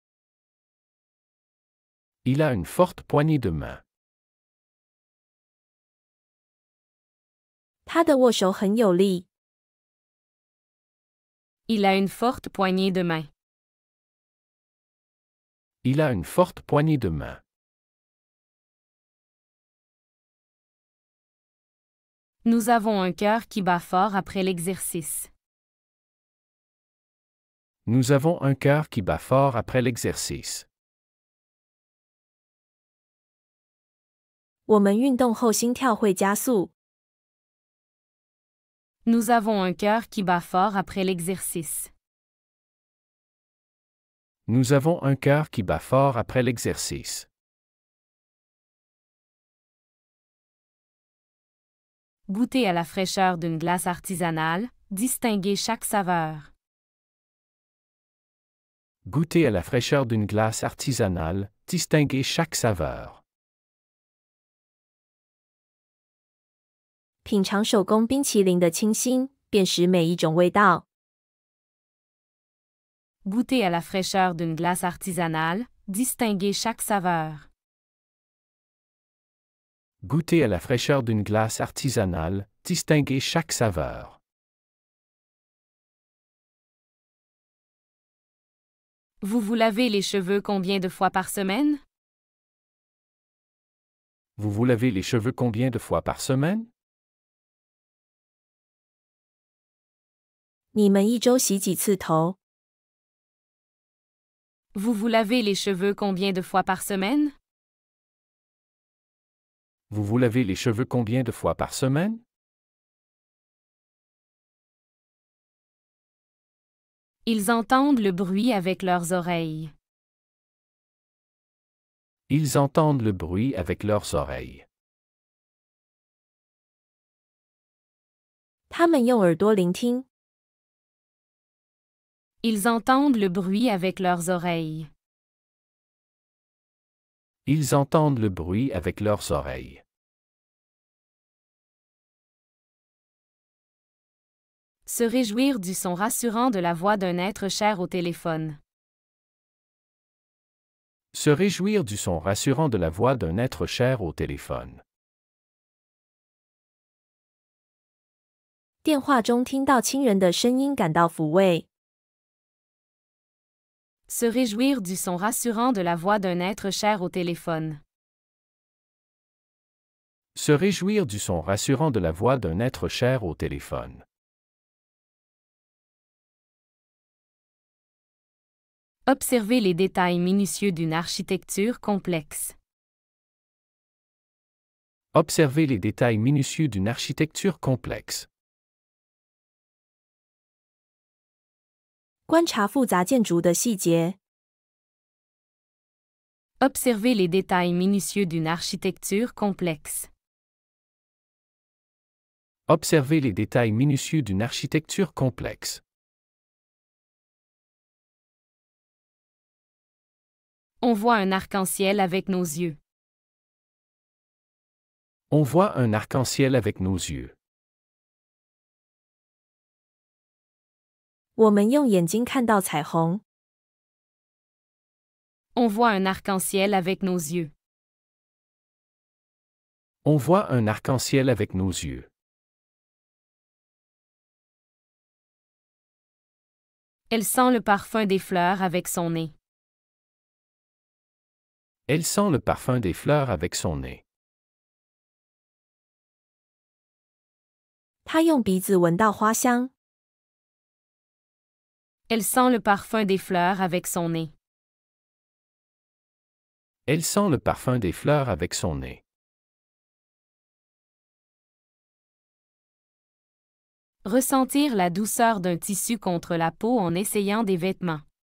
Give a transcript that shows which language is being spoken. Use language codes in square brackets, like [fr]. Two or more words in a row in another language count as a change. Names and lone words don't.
[fr] Il a une forte poignée de main. [zh] 他的握手很有力。 [fr] Il a une forte poignée de main. Il a une forte poignée de main. Nous avons un cœur qui bat fort après l'exercice. Nous avons un cœur qui bat fort après l'exercice. [zh] 我们运动后心跳会加速。 [fr] Nous avons un cœur qui bat fort après l'exercice. Nous avons un cœur qui bat fort après l'exercice. Goûter à la fraîcheur d'une glace artisanale, distinguer chaque saveur. Goûter à la fraîcheur d'une glace artisanale, distinguer chaque saveur. [zh] 品尝手工冰淇淋的清新，辨识每一种味道。 [fr] Goûter à la fraîcheur d'une glace artisanale, distinguer chaque saveur. Goûter à la fraîcheur d'une glace artisanale, distinguer chaque saveur. Vous vous lavez les cheveux combien de fois par semaine? Vous vous lavez les cheveux combien de fois par semaine? [zh] 你们一周洗几次头？ [fr] Vous vous lavez les cheveux combien de fois par semaine? Vous vous lavez les cheveux combien de fois par semaine? Ils entendent le bruit avec leurs oreilles. Ils entendent le bruit avec leurs oreilles. [zh] 他们用耳朵聆听。 [fr] Ils entendent le bruit avec leurs oreilles. Ils entendent le bruit avec leurs oreilles. Se réjouir du son rassurant de la voix d'un être cher au téléphone. Se réjouir du son rassurant de la voix d'un être cher au téléphone. [zh] 电话中听到亲人的声音，感到抚慰。 [fr] Se réjouir du son rassurant de la voix d'un être cher au téléphone. Se réjouir du son rassurant de la voix d'un être cher au téléphone. Observer les détails minutieux d'une architecture complexe. Observer les détails minutieux d'une architecture complexe. [zh] 观察复杂建筑的细节。 [fr] Observer les détails minutieux d'une architecture complexe. Observer les détails minutieux d'une architecture complexe. On voit un arc-en-ciel avec nos yeux. On voit un arc-en-ciel avec nos yeux. [zh] 我们用眼睛看到彩虹。 [fr] On voit un arc-en-ciel avec nos yeux. On voit un arc-en-ciel avec nos yeux. Elle sent le parfum des fleurs avec son nez. Elle sent le parfum des fleurs avec son nez. [zh] 她用鼻子闻到花香。 [fr] Elle sent le parfum des fleurs avec son nez. Elle sent le parfum des fleurs avec son nez. Ressentir la douceur d'un tissu contre la peau en essayant des vêtements.